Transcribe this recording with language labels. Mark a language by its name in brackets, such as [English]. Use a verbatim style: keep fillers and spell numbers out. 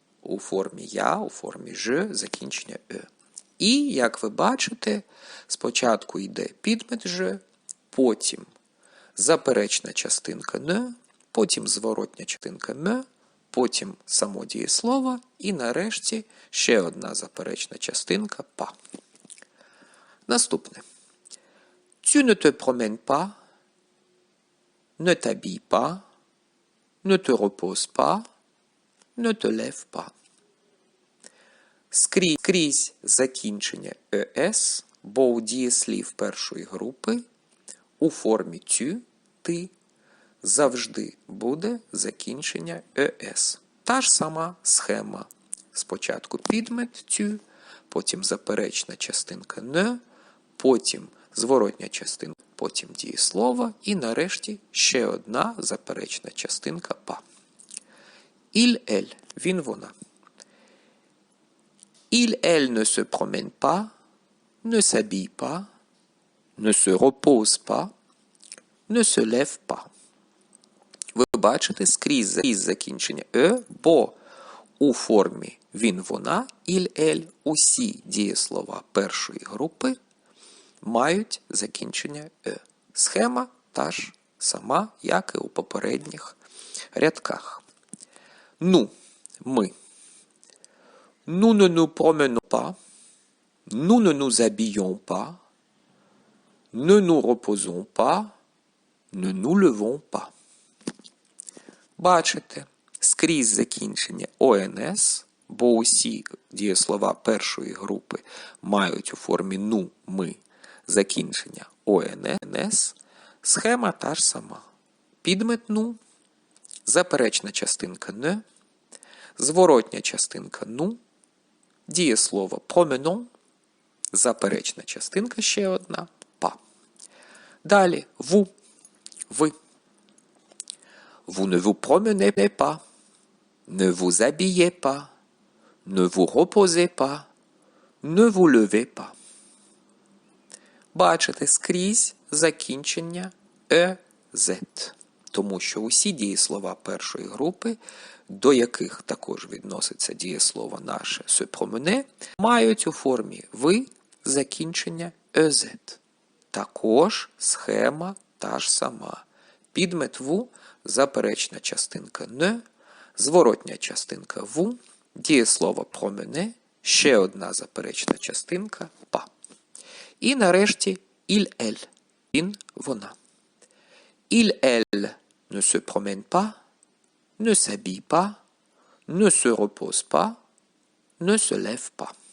[Ukrainian] у формі я, у формі ж, закінчення е. І, як ви бачите, спочатку йде підмет ж, потім заперечна частинка «не», потім зворотня частинка «м», потім само дієслово і нарешті ще одна заперечна частинка «па». Наступне. [French] Tu ne te promènes pas, ne t'habille pas, ne te repose pas, ne te lève pas. [Ukrainian] Скрізь, скрізь закінчення «ес», бо у дієслів першої групи у формі «тю» – «ти» завжди буде закінчення «ес». Та ж сама схема. Спочатку підмет «тю», потім заперечна частинка «не», потім зворотня частинка, потім дієслово і нарешті ще одна заперечна частинка «па». «Іль ель» – «він вона». [French] Il, elle ne se promène pas, ne s'habille pas, ne se repose pas, ne se lève pas. [Ukrainian] Ви бачите скрізь із закінчення «е», бо у формі він-вона, «іль-ель» усі дієслова першої групи мають закінчення «е». Схема та ж сама, як і у попередніх рядках. Ну, ми. [French] Nous ne nous promenons pas, nous ne nous habillons pas, ne nous reposons pas, ne nous levons pas. [Ukrainian] Бачите, скрізь закінчення «ons», бо усі дієслова першої групи мають у формі «ну», «ми» закінчення «ons», схема та ж сама. Підмет «ну», заперечна частинка «не», зворотня частинка «ну», дієслово «променон», заперечна частинка ще одна «па». Далі «ву», «ви». [French] Vous ne vous promenez pas, ne vous habillez pas, ne vous reposez pas, ne vous levez pas. [Ukrainian] Бачите скрізь закінчення «ez», тому що усі дієслова першої групи, до яких також відноситься дієслово наше [French] «se promener», [Ukrainian] мають у формі «ви» закінчення «ez». Також схема та ж сама. Підмет «ву», заперечна частинка «не», зворотня частинка «ву», дієслово «промене», ще одна заперечна частинка «па». І нарешті «іль-ель» – «він, вона». [French] «Іль-ель» – «ne se promène pas», «ne s'habille pas», «ne se repose pas», «ne se lève pas».